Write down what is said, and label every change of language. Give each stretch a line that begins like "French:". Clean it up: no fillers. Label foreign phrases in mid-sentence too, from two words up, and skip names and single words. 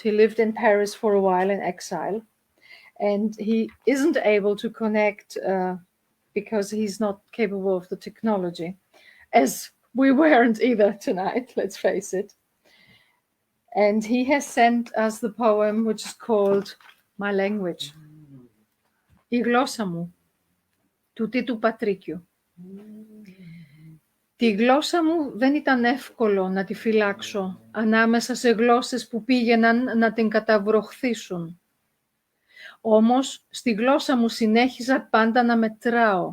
English: He lived in Paris for a while in exile, and he isn't able to connect because he's not capable of the technology, as we weren't either tonight, let's face it. And he has sent us the poem which is called My Language.
Greek: Η γλώσσα μου, του Τίτου Πατρίκιου. Τη γλώσσα μου δεν ήταν εύκολο να τη φυλάξω ανάμεσα σε γλώσσες που πήγαιναν να την καταβροχθήσουν. Όμως στη γλώσσα μου συνέχιζα πάντα να μετράω.